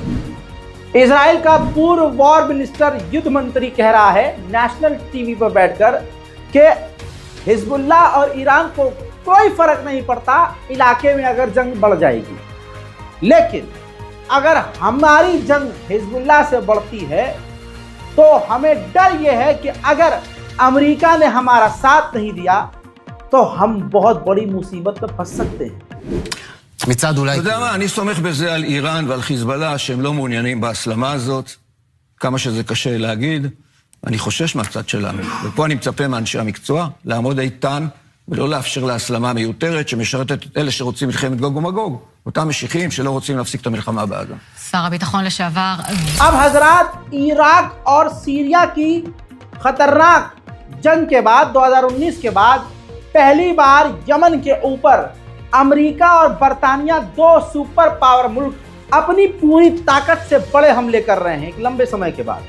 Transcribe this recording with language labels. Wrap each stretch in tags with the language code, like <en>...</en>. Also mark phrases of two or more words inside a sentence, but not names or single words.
<hi>इजराइल का पूर्व</hi> <en>war minister,</en> <hi>युद्ध मंत्री कह रहा है</hi> <en>national TV</en> <hi>पर बैठकर कि हिजबुल्लाह और ईरान को कोई फर्क नहीं पड़ता इलाके में अगर जंग बढ़ जाएगी, लेकिन अगर हमारी जंग हिजबुल्लाह से बढ़ती है तो हमें डर यह है कि अगर अमेरिका ने हमारा साथ नहीं दिया तो हम बहुत बड़ी मुसीबत में फंस सकते हैं।</hi> <he>מצד אולי... אתה יודע מה, אני סומך בזה על איראן ועל חיזבאללה שהם לא מעוניינים בהסלמה הזאת, כמה שזה קשה להגיד, אני חושש מהצד שלנו. ופה אני מצפה מאנשי המקצוע לעמוד איתן ולא לאפשר להסלמה מיותרת שמשרתת את אלה שרוצים מלחמת גוג ומגוג, אותם משיחים שלא רוצים להפסיק את המלחמה בעזה. שר הביטחון לשעבר...</he> <hi>अब हजरात, इराक और सीरिया की खतरनाक जंग के बाद 2019 के बाद पहली बार यमन के ऊपर अमेरिका और बरतानिया, दो</hi> <en>super power</en> <hi>मुल्क, अपनी पूरी ताकत से बड़े हमले कर रहे हैं एक लंबे समय के बाद।</hi>